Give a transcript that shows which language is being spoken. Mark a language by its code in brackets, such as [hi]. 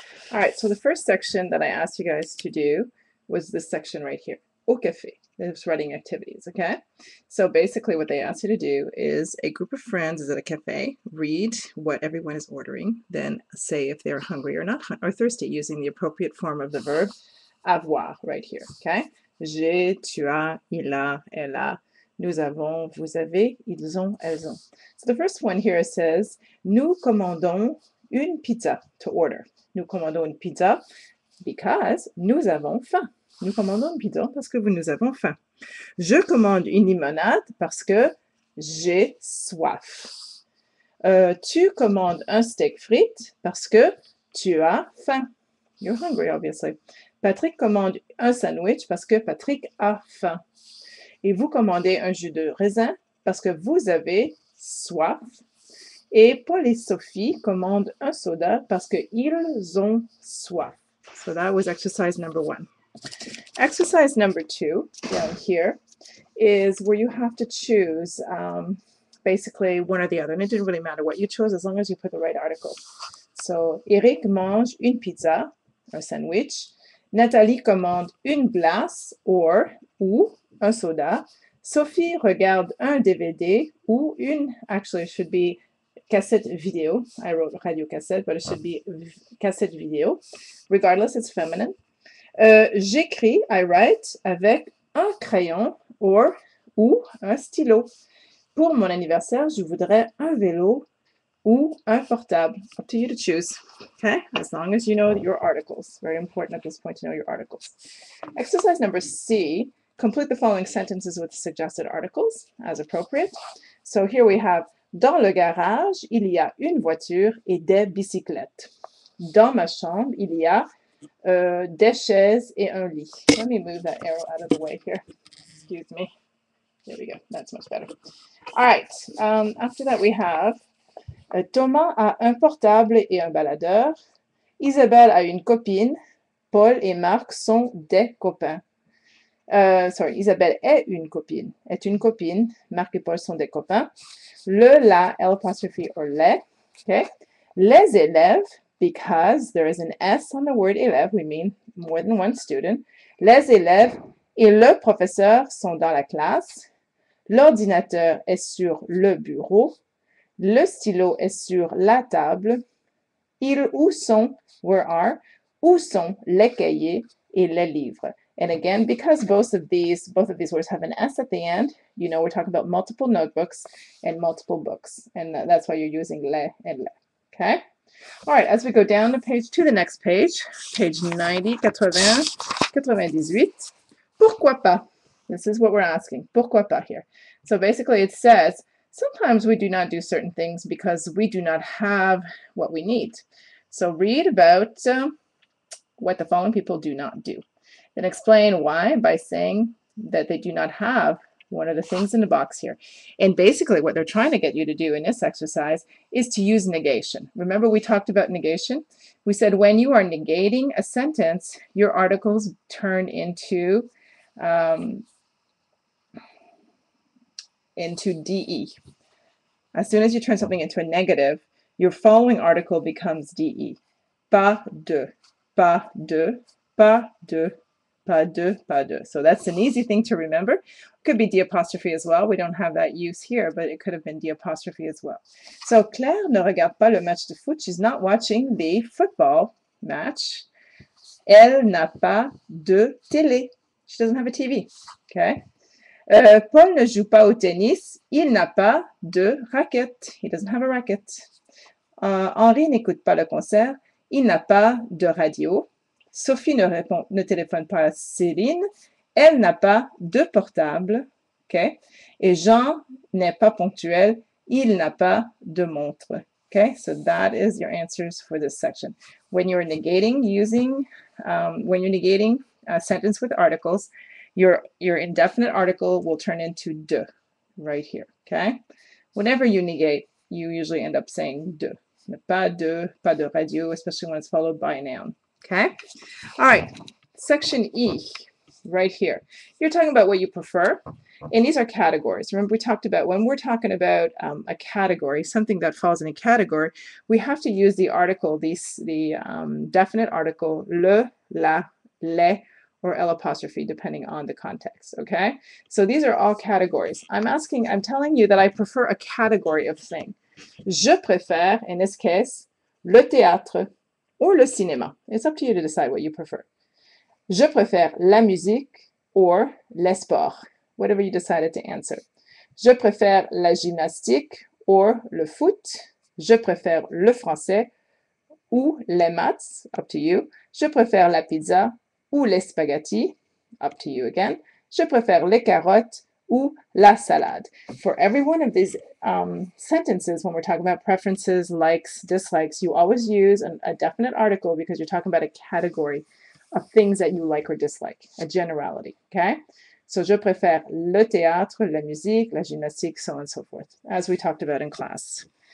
[en] All right, so the first section that I asked you guys to do was this section right here, [fr] au café. [en] It's writing activities, okay? So basically what they ask you to do is a group of friends is at a cafe, read what everyone is ordering, then say if they're hungry or not, or thirsty, using the appropriate form of the verb avoir right here, okay? [fr] J'ai, tu as, il a, elle a, nous avons, vous avez, ils ont, elles ont. [en] So the first one here says, [fr] nous commandons une pizza, [en] to order. [fr] Nous commandons une pizza [en] because [fr] nous avons faim. Nous commandons une pizza parce que nous avons faim. Je commande une limonade parce que j'ai soif. Tu commandes un steak frites parce que tu as faim. [en] You're hungry, obviously. [fr] Patrick commande un sandwich parce que Patrick a faim. Et vous commandez un jus de raisin parce que vous avez soif. Et Paul et Sophie commandent un soda parce qu'ils ont soif. [en] So that was exercise number 1. Exercise number 2 down here is where you have to choose basically one or the other. And it didn't really matter what you chose as long as you put the right article. [fr] So, Eric mange une pizza, un sandwich. Nathalie commande une glace ou un soda. Sophie regarde un DVD ou une, [en] actually it should be [fr] cassette video. [en] I wrote radio cassette, but it should be cassette video. Regardless, it's feminine. [fr] J'écris, [en] I write, [fr] avec un crayon ou un stylo. Pour mon anniversaire, je voudrais un vélo ou un portable. [en] Up to you to choose, okay? As long as you know your articles. Very important at this point to know your articles. Exercise number C, complete the following sentences with suggested articles as appropriate. So here we have, [fr] dans le garage, il y a une voiture et des bicyclettes. Dans ma chambre, il y a des chaises et un lit. [en] Let me move that arrow out of the way here. Excuse me. There we go. That's much better. All right. After that, we have [fr] Thomas a un portable et un baladeur. Isabelle a une copine. Paul et Marc sont des copains. Isabelle est une copine. Est une copine. Marc et Paul sont des copains. Le, la, l'apostrophe or les. Okay. [en] Les élèves, because there is an S on the word élève, we mean more than one student. [fr] Les élèves et le professeur sont dans la classe. L'ordinateur est sur le bureau. Le stylo est sur la table. Ils, où sont, [en] where are, [fr] où sont les cahiers et les livres. [en] And again, because both of these words have an S at the end, you know we're talking about multiple notebooks and multiple books. And that's why you're using les and les. Okay? All right, as we go down the page to the next page 90, 80, 98. [fr] Pourquoi pas? [en] This is what we're asking. [fr] Pourquoi pas [en] here? So basically it says, sometimes we do not do certain things because we do not have what we need. So read about what the following people do not do. Then explain why by saying that they do not have one of the things in the box here. And basically what they're trying to get you to do in this exercise is to use negation. Remember we talked about negation? We said when you are negating a sentence, your articles turn into DE. As soon as you turn something into a negative, your following article becomes DE. [fr] Pas de, pas de, pas de, pas de, pas de. [en] So that's an easy thing to remember. Could be D apostrophe as well. We don't have that use here, but it could have been D apostrophe as well. [fr] So Claire ne regarde pas le match de foot. [en] She's not watching the football match. [fr] Elle n'a pas de télé. [en] She doesn't have a TV. [fr] Okay. Paul ne joue pas au tennis. Il n'a pas de raquette. [en] He doesn't have a racket. [fr] Henri n'écoute pas le concert. Il n'a pas de radio. Sophie ne téléphone pas à Céline. Elle n'a pas de portable. Okay? Et Jean n'est pas ponctuel. Il n'a pas de montre. [en] Okay, so that is your answers for this section. When you're negating when you're negating a sentence with articles, your indefinite article will turn into de right here. Okay, whenever you negate, you usually end up saying de. [fr] Pas de radio, [en] especially when it's followed by a noun. Okay, all right, section E, right here. You're talking about what you prefer. And these are categories. Remember, we talked about when we're talking about a category, something that falls in a category, we have to use the article, the definite article, le, la, les, or L apostrophe, depending on the context. Okay? So these are all categories. I'm telling you that I prefer a category of thing. [fr] Je préfère, [en] in this case, [fr] le théâtre or le cinéma. [en] It's up to you to decide what you prefer. [fr] Je préfère la musique or les sports. [en] Whatever you decided to answer. [fr] Je préfère la gymnastique or le foot. Je préfère le français ou les maths, [en] up to you. [fr] Je préfère la pizza ou les spaghettis, [en] up to you again. [fr] Je préfère les carottes ou la salade. [en] For every one of these sentences, when we're talking about preferences, likes, dislikes, you always use a definite article because you're talking about a category of things that you like or dislike, a generality, okay? So, [fr] je préfère le théâtre, la musique, la gymnastique, [en] so on and so forth, as we talked about in class.